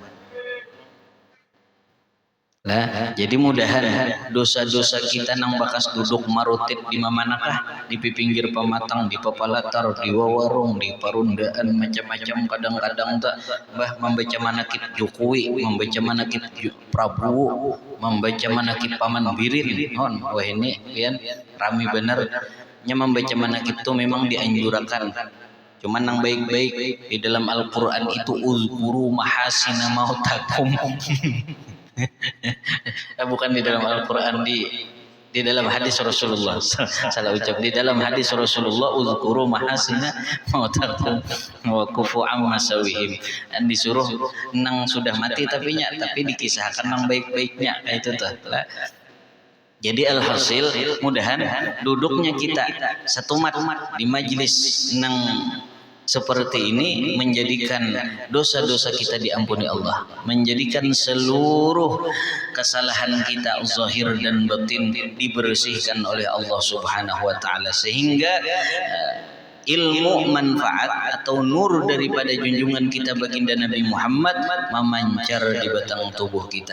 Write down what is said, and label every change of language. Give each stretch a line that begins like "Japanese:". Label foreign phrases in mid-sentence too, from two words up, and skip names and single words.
Banjar: Lah, jadi mudahan dosa-dosa kita nang bakas duduk marutit di manakah, di pinggir pematang, di papalatar, di wawarung, di parundaan macam-macam. Kadang-kadang tak bah membaca manakib Jokowi, membaca manakib Prabowo, membaca manakib Paman Birin. Wah ini pian rami bener.
Indonesian: Nya membaca manakib itu memang dianjurkan. Cuman yang baik-baik di dalam Al-Qur'an itu
Arabic: اذكروا محاسن موتاكم.
Indonesian: Bukan di dalam Al-Qur'an, di dalam hadis Rasulullah. Salah ucap, di dalam hadis Rasulullah
Arabic: اذكروا محاسن موتاكم وكفوا عن مساويهم.
Banjar: Dan disuruh nang sudah mati tapi dikisahkan nang baik-baiknya itu tuh.
Indonesian: Jadi alhasil mudahan duduknya kita satu mat di majlis nang seperti ini menjadikan dosa-dosa kita diampuni Allah, menjadikan seluruh kesalahan kita zahir dan batin dibersihkan oleh Allah
Arabic: سبحانه وتعالى,
Indonesian: sehingga ilmu manfaat atau nur daripada junjungan kita baginda Nabi Muhammad memancar di batang tubuh kita.